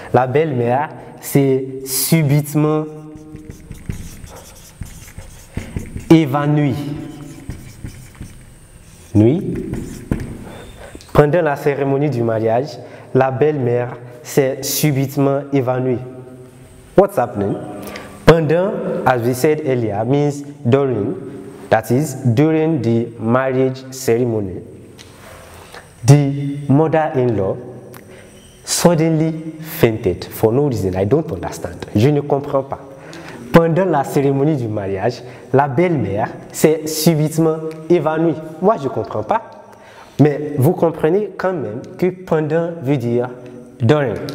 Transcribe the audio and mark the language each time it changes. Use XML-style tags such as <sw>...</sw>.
<fr>La belle-mère s'est subitement évanouie. Pendant la cérémonie du mariage, la belle-mère s'est subitement évanouie.</fr> <en>What's happening? Pendant, as we said earlier, means during, that is, during the marriage ceremony. The mother-in-law suddenly fainted for no reason. I don't understand.</en> <fr>Je ne comprends pas. Pendant la cérémonie du mariage, la belle-mère s'est subitement évanouie. Moi, je ne comprends pas. Mais vous comprenez quand même que pendant veut dire during.</fr>